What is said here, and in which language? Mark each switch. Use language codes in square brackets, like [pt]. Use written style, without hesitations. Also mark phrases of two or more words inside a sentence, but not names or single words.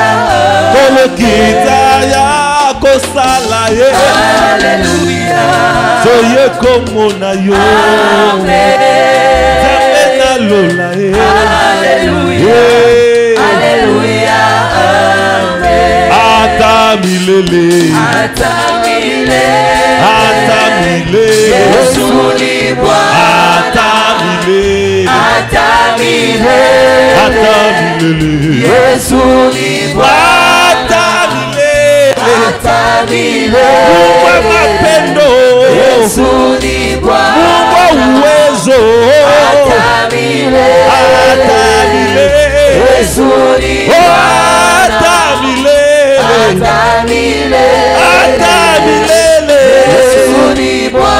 [ln] kolokita ya kosala ye, Alléluia, soye komona yo, Nzambe na lola ye, Alléluia, Alléluia, [sw] ata milele, ata milele, ata milele, Yesu ni Bwana, ata milele, ata milele, ata milele, Yesu ni Bwana, ata milele, ata milele, Mungu mapendo, Yesu ni Bwana, Mungu uwezo, ata milele, Yesu ni Bwana, ata milele, ata milele, Yesu ni Bwana,